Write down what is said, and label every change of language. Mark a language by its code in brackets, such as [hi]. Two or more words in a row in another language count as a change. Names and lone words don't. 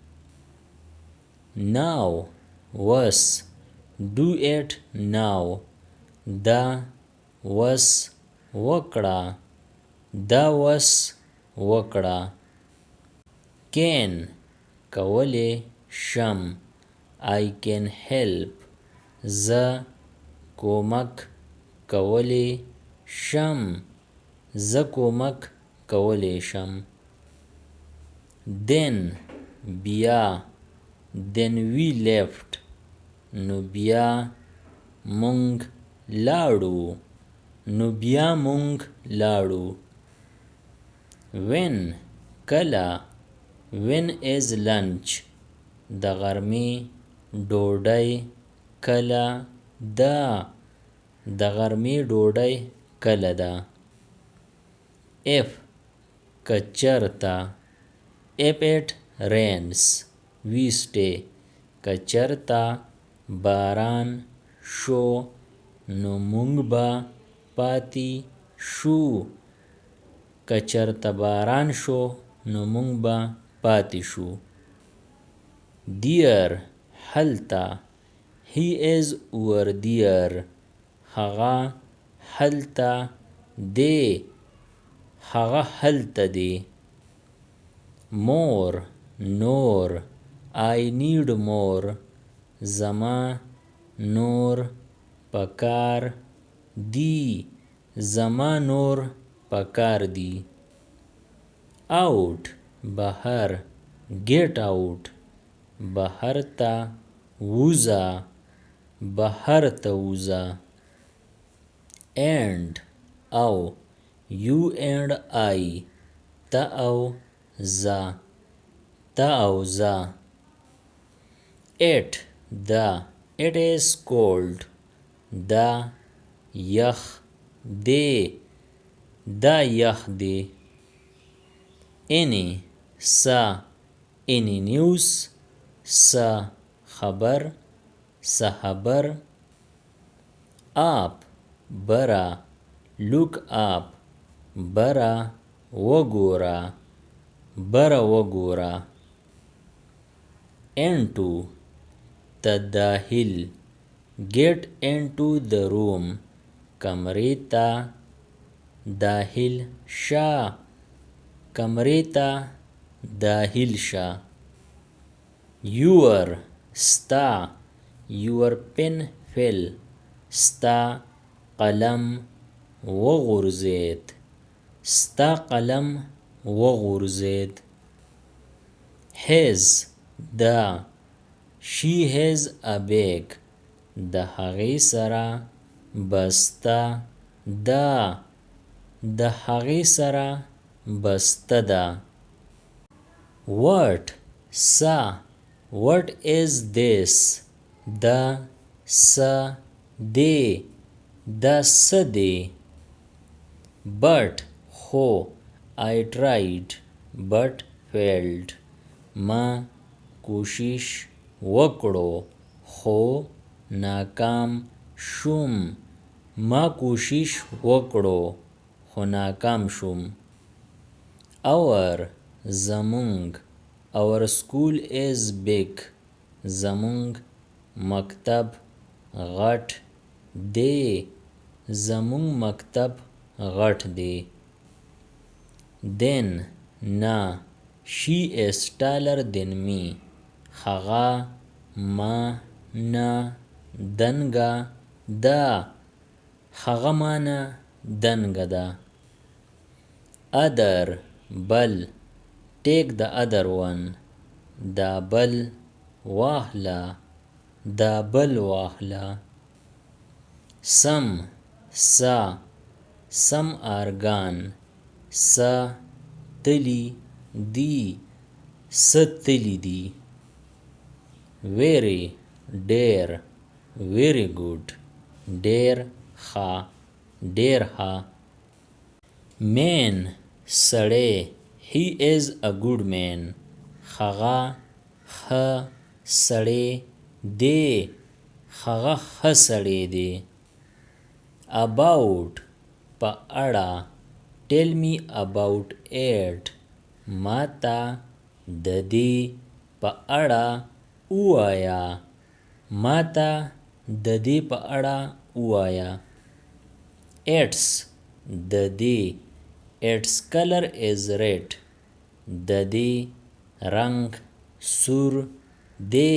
[ps] Now وس [en] Do it now [ps] دا وس وکړه دا وس وکړه Can کولی شم [en] I can help [ps] زه کومک کولی شم زه کومک کولی شم Then بیا [en] Then we left [ps] نو بیا مونږ لاړو. نو بیا مونږ لاړو. when کله. [en] when is lunch [ps] د غرمې ډوډۍ کله ده. د غرمې ډوډۍ کله ده. if که چرته. [en] if it rains we stay [ps] که چرته باران شو نو مونږ به پاتې شو. که چرته باران شو نو مونږ به پاتې شو. [en] there هلته. he is over there [ps] هغه هلته دی. هغه هلته دی. more نور. [en] I need more [ps] زما نور پکار دی. زما نور پکار دی. out بهر. [en] get out [ps] بهر ته ووځه. بهر ته ووځه. and او. [en] you and I [ps] ته او زه. ته او زه. it ده. [en] it is cold [ps] دا یخ دی. دا یخ دی. any څه. [en] any news [ps] څه خبر. څه خبر. up بره. [en] look up [ps] بره وګوره. بره وګوره. into ته داخل. [en] get into the room [ps] کمرې ته داخل شه. کمرې ته داخل شه. your ستا. [en] your pen fell [ps] ستا قلم وغورځید. ستا قلم وغورځید. his ده. [en] she has a bag [ps] د هغې سره بسته ده. د هغې سره بسته ده. what څه. [en] what is this [ps] دا څه دی. دا څه دی. but خو. [en] I tried but failed [ps] ما کوشش وکړو خو ناکام شوم. ما کوشش وکړو خو ناکام شوم. our زمونږ. [en] our school is big [ps] زمونږ مکتب غټ دی. زمونږ مکتب غټ دی. then نه. [en] she is taller than me [ps] هغه ما نه دنګه ده. هغه ما نه دنګه ده. [en] other بل. take the other one [ps] دا بل واخله. دا بل واخله. some څه. [en] some are gone [ps] څه تلي دي. څه تلي دي. very ډېر. [en] very good [ps] ډېر ښه. ډېر ښه. man سړی. [en] he is a good man [ps] هغه ښه سړی دی. هغه ښه سړی دی. about په اړه. [en] tell me about it [ps] ما ته د دې په اړه ووایه. ما ته د دې په اړه ووایه. its د دې. [en] its color is red [ps] د دې رنګ سور دی.